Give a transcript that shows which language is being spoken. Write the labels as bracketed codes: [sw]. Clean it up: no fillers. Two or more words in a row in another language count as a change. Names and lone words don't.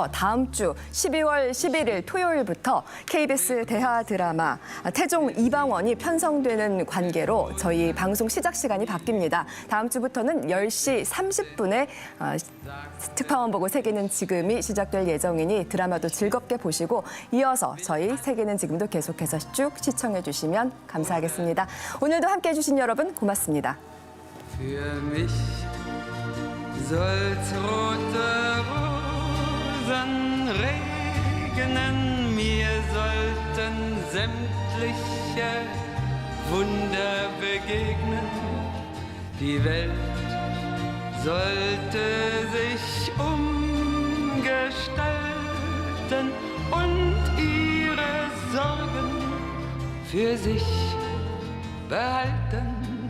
[ko] 다음 주 12월 11일 토요일부터 KBS 대하 드라마 태종 이방원이 편성되는 관계로 저희 방송 시작 시간이 바뀝니다. 다음 주부터는 10시 30분에 특파원 보고 세계는 지금이 시작될 예정이니 드라마도 즐겁게 보시고 이어서 저희 세계는 지금도 계속해서 쭉 시청해 주시면 감사하겠습니다. 오늘도 함께해 주신 여러분 고맙습니다. [de] Für mich soll's rote Rosen regnen, mir sollten sämtliche Wunder begegnen. Die Welt sollte sich umgestalten und ihre Sorgen für sich behalten.